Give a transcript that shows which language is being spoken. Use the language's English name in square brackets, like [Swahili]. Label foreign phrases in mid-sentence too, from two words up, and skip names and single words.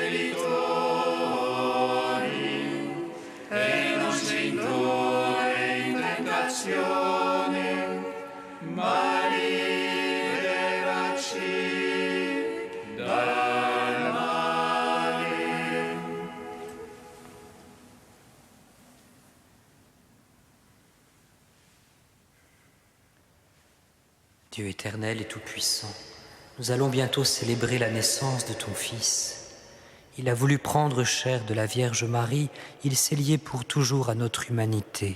[Italian] debitori, e non ci indurre in tentazione, ma liberaci dal male. [French] Dieu éternel et tout-puissant, nous allons bientôt célébrer la naissance de ton Fils. Il a voulu prendre chair de la Vierge Marie, il s'est lié pour toujours à notre humanité.